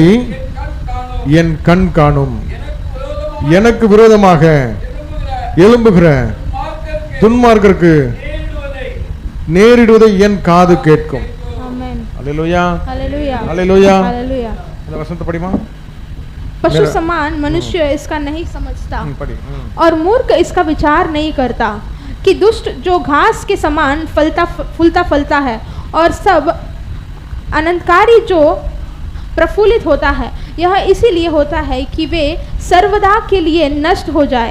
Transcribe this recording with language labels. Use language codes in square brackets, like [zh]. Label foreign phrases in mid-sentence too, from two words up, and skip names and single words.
[ta] என் கண் காணும். என் கண் காணும். எனக்கு விரோதமாக எனக்கு விரோதமாக எழும்புகிற எழும்புகிற துன்மார்க்கருக்கு துன்மார்க்கருக்கு நேரிடுவதை என் காது கேட்கும். [hi] आमेन [ta] அல்லேலூயா. [hi] हालेलुया हालेलुया। हालेलुया। [ta] இந்த வசனத்தை படிமா. [hi] पशु समान मनुष्य इसका नहीं समझता [ta] படி. [hi] और मूर्ख इसका विचार नहीं करता कि दुष्ट जो घास के समान फूलता फलता है और सब अनंतकारी जो प्रफुल्लित होता है, यह इसीलिए होता है कि वे सर्वदा के लिए नष्ट हो जाए।